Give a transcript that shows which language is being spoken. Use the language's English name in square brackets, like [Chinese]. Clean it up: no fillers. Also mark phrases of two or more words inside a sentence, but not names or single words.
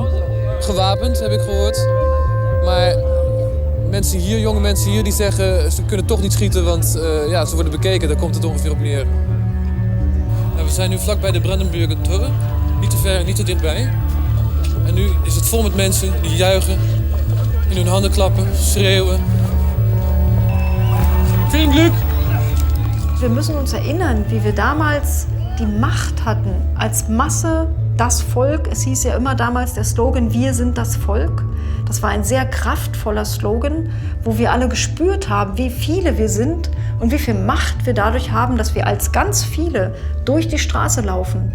[Dutch] Gewapend, heb ik gehoord. Maar mensen hier, jonge mensen hier, die zeggen ze kunnen toch niet schieten, want ze worden bekeken. Daar komt het ongeveer op neer. Nou, we zijn nu vlakbij de Brandenburger Tor. Niet te ver, niet te dichtbij. En nu is het vol met mensen die juichen, in hun handen klappen, schreeuwen. [German] Vielen Glück! Wir müssen uns erinnern, wie wir damals die Macht hatten, als Masse, das Volk. Es hieß ja immer damals der Slogan, wir sind das Volk. Das war ein sehr kraftvoller Slogan, wo wir alle gespürt haben, wie viele wir sind und wie viel Macht wir dadurch haben, dass wir als ganz viele durch die Straße laufen.